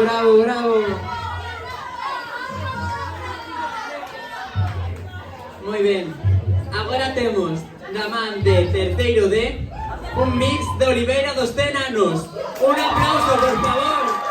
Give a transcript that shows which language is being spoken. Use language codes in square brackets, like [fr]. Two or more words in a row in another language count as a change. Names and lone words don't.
[gl] Bravo, bravo. Moi ben, agora temos na man de terceiro D un mix de Oliveira dos Tenanos. Un aplauso, por favor.